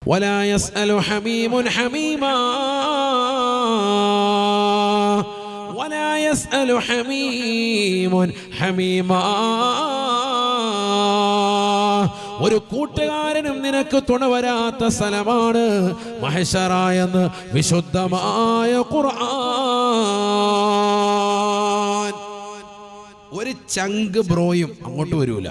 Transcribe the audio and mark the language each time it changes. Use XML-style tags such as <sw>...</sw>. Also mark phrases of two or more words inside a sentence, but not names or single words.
<ar>ولا يسأل حميم حميما ولا يسأل حميم حميما</ar> <ml>ഒരു കൂട്ടുകാരനും നിനക്ക് തുണ വരാത്ത സ്ഥലമാണ് മഹ്ശറ എന്ന് വിശുദ്ധമായ ഖുർആൻ. ഒരു ചങ്ക് ബ്രോയും അങ്ങോട്ട് വരൂല.</ml>